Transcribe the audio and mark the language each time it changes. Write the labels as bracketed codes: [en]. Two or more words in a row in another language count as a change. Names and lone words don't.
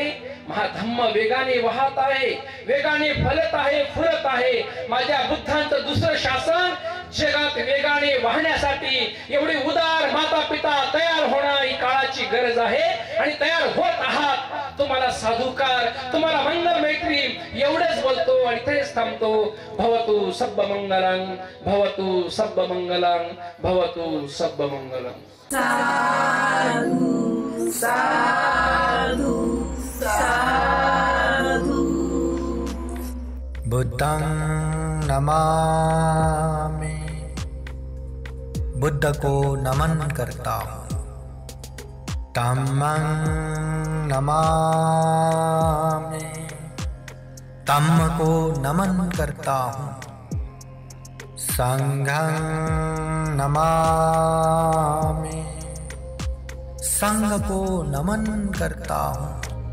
[mr] महाधम्म वेगाने वाहत आहे, वेगाने फलत आहे, फुलत आहे. माझ्या बुद्धांचं दुसरं शासन जगात वेगाने वाहण्यासाठी एवढी उदार माता पिता तयार होणं ही काळाची गरज आहे आणि तयार होत आहात. तुम्हाला साधुकार, तुम्हाला मंगल मैत्री एवढेच बोलतो आणि इथेच थांबतो. [pi] भवतु सब्ब मंगलं, भवतु सब्ब मंगलं, भवतु सब्ब मंगलं. साधु साधु साधु. बुद्धं नमामि, [hi] बुद्ध को नमन करता हूँ. [pi] धम्मं नमामि, [hi] धम्म को नमन करता हूँ. [pi] संघं नमामि, [hi] संघ को नमन करता हूँ.